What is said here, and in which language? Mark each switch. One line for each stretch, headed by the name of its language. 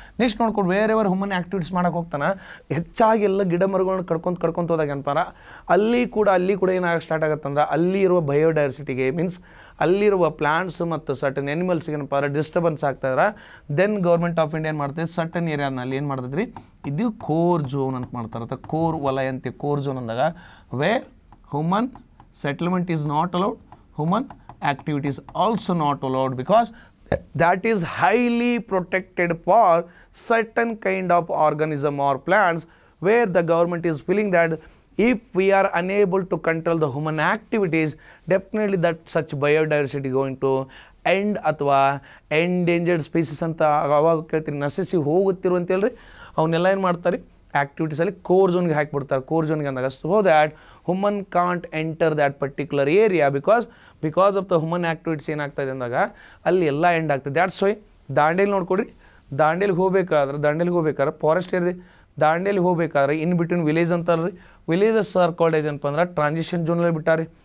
Kannada: Next ನೋಡ್ಕೊಂಡು ಬೇರೆ human activities ಮಾಡೋಕೆ ಹೋಗ್ತಾನೆ, ಹೆಚ್ಚಾಗಿ ಎಲ್ಲ ಗಿಡ ಮರಗಳನ್ನ ಕಡ್ಕೊಂತ ಹೋದಾಗ ಏನಪ್ಪ ಅಲ್ಲಿ ಕೂಡ ಏನಾಗ ಸ್ಟಾರ್ಟ್ ಆಗುತ್ತಂದ್ರೆ ಅಲ್ಲಿ ಇರುವ ಬಯೋಡೈವರ್ಸಿಟಿಗೆ ಮೀನ್ಸ್ ಅಲ್ಲಿರುವ ಪ್ಲಾಂಟ್ಸ್ ಮತ್ತು ಸರ್ಟನ್ ಎನಿಮಲ್ಸ್ಗೆ ಏನಪ್ಪ disturbance ಆಗ್ತಾಯಿದ್ರೆ then government of India ಏನು ಮಾಡ್ತೈತೆ ಸರ್ಟನ್ ಏರಿಯಾನಲ್ಲಿ ಏನು ಮಾಡ್ತೈತೆ ರೀ, ಇದು ಕೋರ್ ಝೋನ್ ಅಂತ ಮಾಡ್ತಾರೆ. ಕೋರ್ ವಲಯ ಅಂತೆ.
English: core zone
Kannada: ಅಂದಾಗ
English: where human settlement is not allowed, human activity is also not allowed because that is highly protected for certain kind of organism or plants where the government is feeling that if we are unable to control the human activities definitely that such biodiversity going to end
Kannada: ಅಥವಾ endangered species ಅಂತ ಅವಾಗ ಕೇಳ್ತೀರಿ, ನಶಿಸಿ ಹೋಗುತ್ತಿರು ಅಂತೇಳ್ರಿ. ಅವನ್ನೆಲ್ಲ ಏನು ಮಾಡ್ತಾರೆ ಆ್ಯಕ್ಟಿವಿಟೀಸಲ್ಲಿ core ಝೋನ್ಗೆ ಹಾಕಿಬಿಡ್ತಾರೆ. Core ಝೋನ್ಗೆ ಅಂದಾಗ
English: so that human can't enter that particular area because of the human activities
Kannada: ಏನಾಗ್ತದೆ ಅಂದಾಗ ಅಲ್ಲಿ ಎಲ್ಲ ಎಂಡ್ ಆಗ್ತದೆ.
English: that's why
Kannada: ದಾಂಡೇಲಿ ನೋಡ್ಕೊಡ್ರಿ, ದಾಂಡೇಲಿಗೆ ಹೋಗ್ಬೇಕಾದ್ರೆ ಫಾರೆಸ್ಟ್ ಏರಿದೆ, ದಾಂಡೇಲಿ ಹೋಗ್ಬೇಕಾದ್ರೆ in between village ಅಂತಾರ್ರಿ, villages are called age ಏನಪ್ಪ ಅಂದ್ರೆ ಟ್ರಾನ್ಸಿಷನ್ ಝೋನಲ್ಲಿ ಬಿಟ್ಟಾರೆ.